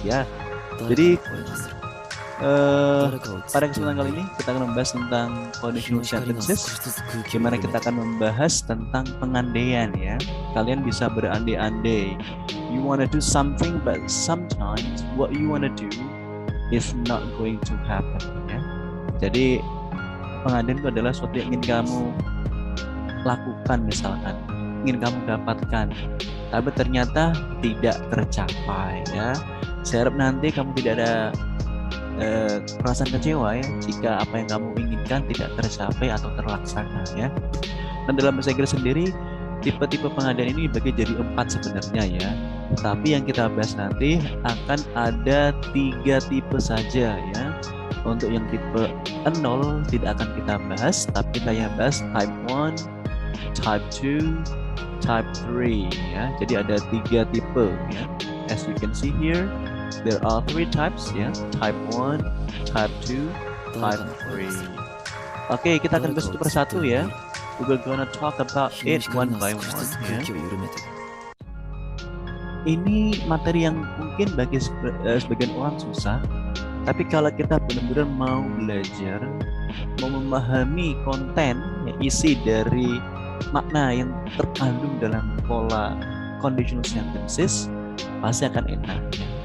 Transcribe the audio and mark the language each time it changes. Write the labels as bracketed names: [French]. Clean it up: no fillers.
[Indonesian] Ya, jadi pada kesempatan kali ini kita akan membahas tentang conditional sentences, di mana kita akan membahas tentang pengandaian ya. Kalian bisa berandai-andai. [English] You wanna do something, but sometimes what you wanna do is not going to happen ya. [Indonesian] Jadi pengandaian itu adalah sesuatu yang ingin kamu lakukan misalkan, ingin kamu dapatkan, tapi ternyata tidak tercapai ya. Saya harap nanti kamu tidak ada perasaan kecewa ya jika apa yang kamu inginkan tidak tercapai atau terlaksana ya. Dan dalam bahasa Inggris sendiri tipe-tipe pengandaian ini dibagi jadi 4 sebenarnya ya. Tapi yang kita bahas nanti akan ada 3 tipe saja ya. Untuk yang tipe 0 tidak akan kita bahas, tapi kita yang bahas type 1, type 2, type 3 ya. Jadi ada 3 tipe ya. [English] As you can see here, there are 3 types ya, type 1, type 2, type 3. [Indonesian] Oke, kita akan bahas satu persatu ya. [English] We will gonna talk about it one by one ya. [Indonesian] Ini materi yang mungkin bagi sebagian orang susah, tapi kalau kita benar-benar mau belajar, mau memahami konten, ya, isi dari makna yang terkandung dalam pola conditional sentences, pasti akan enak ya.